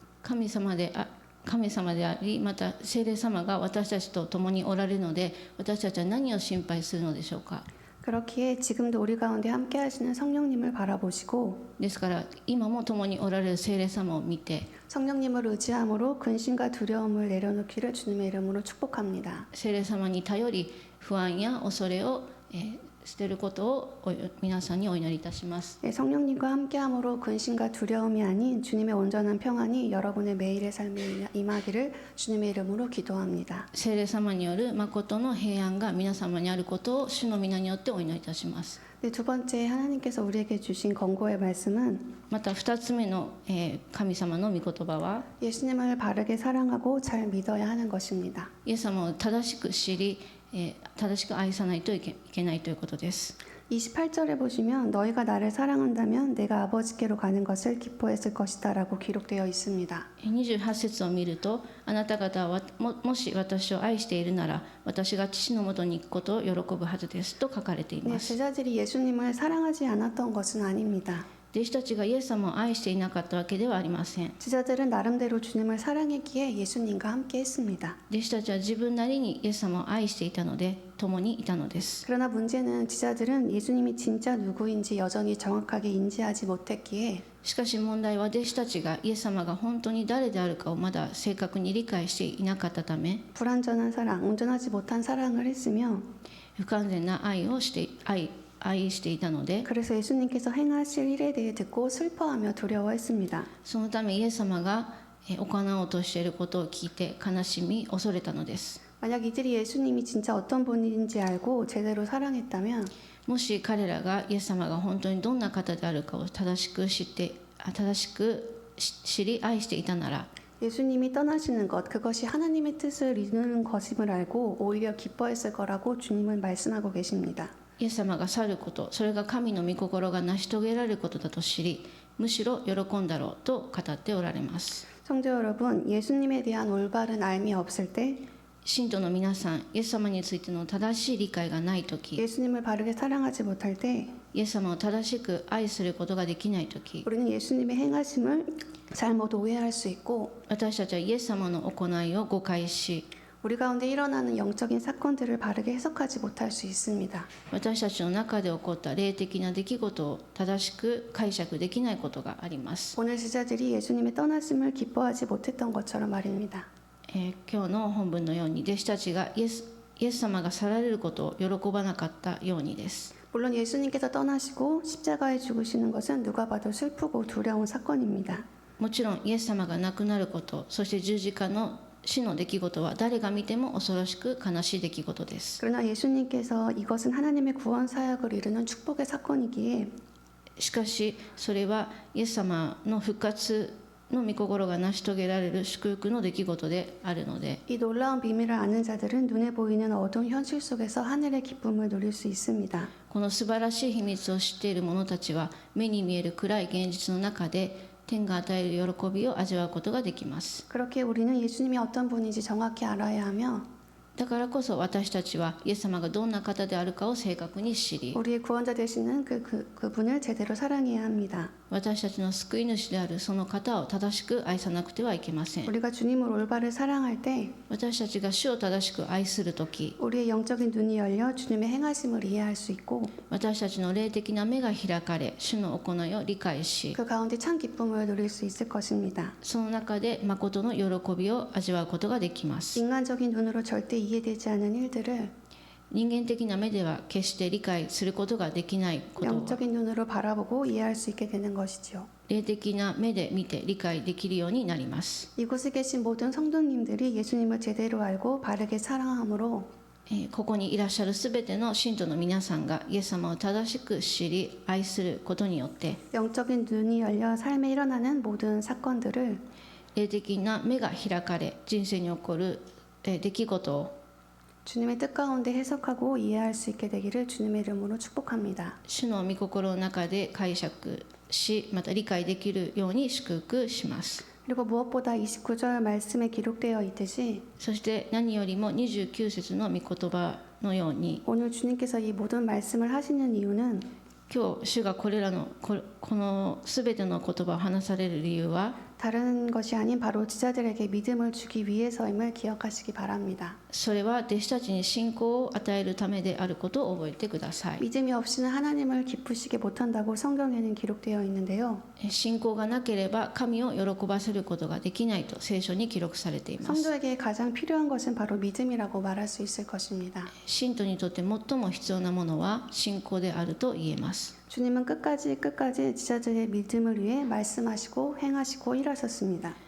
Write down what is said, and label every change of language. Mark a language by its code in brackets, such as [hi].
[ja] 神様であり、また聖霊様が私たちと共におられるので、私たちは何を心配するのでしょうか。 [ko] 그렇기에 지금도 우리 가운데 함께 하시는 성령님을 바라보시고 [ja] ですから今も共におられる聖霊様を見て、 [ko] 성령님을 의지함으로 근심과 두려움을 내려놓기를 주님의 이름으로 축복합니다. [ja] 聖霊様に頼り不安や恐れを捨てることを皆さんにお祈りいたします。 [ko] 성령님과 함께함으로 근심과 두려움이 아닌 주님의 온전한 평안이 여러분의 매일의 삶에 임하기를 주님의 이름으로 기도합니다. [ja] 聖霊様による誠の平安が皆様にあることを主の皆によってお祈りいたします。 [ko] 네, 두 번째 하나님께서 우리에게 주신 권고의 말씀은 [ja] また2つ目の神様の御言葉は [ko] 예수님을 바르게 사랑하고 잘 믿어야 하는 것입니다. [ja] イエス様を正しく知り正しく愛さないといけないということです。 [ko] 28절에 보시면 너희가 나를 사랑한다면 내가 아버지께로 가는 것을 기뻐했을 것이다 라고 기록되어 있습니다. [ja] 28節を見ると、あなた方は もし私を愛しているなら私が父のもとに行くことを喜ぶはずですと書かれています。 [ko] 제자들이 예수님을 사랑하지 않았던 것은 아닙니다. [ja] 弟子たちがイエス様を愛していなかったわけではありません。 [ko] 제자들은 나름대로 주님을 사랑했기에 예수님과 함께 했습니다. [ja] 弟子たちは自分なりにイエス様を愛していたので共にいたのです。 [ko] 그러나 문제는 제자들은 예수님이 진짜 누구인지 여전히 정확하게 인지하지 못했기에 [ja] しかし問題は弟子たちがイエス様が本当に誰であるかをまだ正確に理解していなかったため、 [ko] 불완전한 사랑, 온전하지 못한 사랑을 했으며 [ja] 不完全な愛していたので、 [ko] 그래서 예수님께서 행하실 일에 대해 듣고 슬퍼하며 두려워했습니다. [ja] そのためイエス様が行おうとしていることを聞いて悲しみ恐れたのです。 [ko] 만약 이들이 예수님이 진짜 어떤 분인지 알고 제대로 사랑했다면 [ja] もし彼らがイエス様が本当にどんな方であるかを正しく知り愛していたなら [ko] 예수님이 떠나시는 것, 그것이 하나님의 뜻을 이루는 것임을 알고 오히려 기뻐했을 거라고 주님은 말씀하고 계십니다. [ja] イエス様が去ること、それが神の御心が成し遂げられることだと知り、むしろ喜んだろうと語っておられます。 [ko] 성도 여러분, 예수님에 대한 올바른 알미 없을 때, [ja] 信徒の皆さん、イエス様についての正しい理解がないとき、 [ko] 예수님을 바르게 사랑하지 못할 때, [ja] イエス様を正しく愛することができないとき、 [ko] 우리는 예수님의 행하심을 잘못 오해할 수 있고, [ja] 私たちはイエス様の行いを誤解し、 [ko] 우리 가운데 일어나는 영적인 사건들을 바르게 해석하지 못할 수 있습니다. [ja] 私たちの中で起こった霊的な出来事を正しく解釈できないことがあります。 [ko] 오늘 제자들이 예수님의 떠나심을 기뻐하지 못했던 것처럼 말입니다. [ja] 今日の本文のように弟子たちがイエス様が去られることを喜ばなかったようにです。 [ko] 물론 예수님께서 떠나시고 십자가에 죽으시는 것은 누가 봐도 슬프고 두려운 사건입니다. [ja] もちろんイエス様が亡くなること、そして十字架の死の出来事は誰が見ても恐ろしく悲しい出来事です。 [ko] 그러나 예수님께서 이것은 하나님의 구원 사역을 이루는 축복의 사건이기에 [ja] しかしそれはイエス様の復活の御心が成し遂げられる祝福の出来事であるので、 [ko] 이 놀라운 비밀을 아는 자들은 눈에 보이는 어두운 현실 속에서 하늘의 기쁨을 누릴 수 있습니다. [ja] この素晴らしい秘密を知っている者たちは目に見える暗い現実の中で天が与える喜びを味わうことができます。 [ko] 그렇게 우리는 예수님이 어떤 분인지 정확히 알아야 하며 [ja] だからこそ私たちはイエス様がどんな方であるかを正確に知り、 [ko] 우리의 구원자 되시는 그분을 제대로 사랑해야 합니다. [ja] 私たちの救い主であるその方を正しく愛さなくてはいけません。 [ko] 우리가 주님을 올바르게 사랑할 때 [ja] 私たちが主を正しく愛するとき、 [ko] 우리의 영적인 눈이 열려 주님의 행하심을 이해할 수 있고 [ja] 私たちの霊的な目が開かれ、主の行いを理解し、 [ko] 그 가운데 참 기쁨을 누릴 수 있을 것입니다. [ja] その中で誠の喜びを味わうことができます。 [ko] 인간적인 눈으로 절대 이해되지 않은 일들을 [ja] 人間的な目では決して理解することができないことを [ko] 영적인 눈으로 바라보고 이해할 수 있게 되는 것이죠. [ja] 霊的な目で見て理解できるようになります。 [ko] 이곳에 계신 모든 성도님들이 예수님을 제대로 알고 바르게 사랑함으로 [ja] ここにいらっしゃるすべての信徒の皆さんがイエス様を正しく知り愛することによって [ko] 영적인 눈이 열려 삶에 일어나는 모든 사건들을 [ja] 霊的な目が開かれ人生に起こる出来事を [ko] 주님의 뜻 가운데 해석하고 이해할 수 있게 되기를 주님의 이름으로 축복합니다. [ja] 主の御心の中で解釈しまた理解できるように祝福します。 [ko] 그리고 무엇보다 29절 말씀에 기록되어 있듯이 [ja] そして何よりも29節の御言葉のように [ko] 오늘 주님께서 이 모든 말씀을 하시는 이유는 [ja] 今日主がこれらのこのすべての言葉を話される理由は [ko] 다른 것이 아닌 바로 지자들에게 믿음을 주기 위해서임을 기억하시기 바랍니다. [ja] それは弟子たちに信仰を与えるためであることを覚えてください。 [ko] 믿음이 없이는 하나님을 기쁘시게 못한다고 성경에는 기록되어 있는데요. [ja] 信仰がなければ神を喜ばせることができないと聖書に記録されています。 [ko] 성도에게 가장 필요한 것은 바로 믿음이라고 말할 수 있을 것입니다. [ja] 信徒にとって最も必要なものは信仰であると言えます。 [ko] 주님은 끝까지 지자들의 믿음을 위해 말씀하시고 행하시고 일하셨습니다.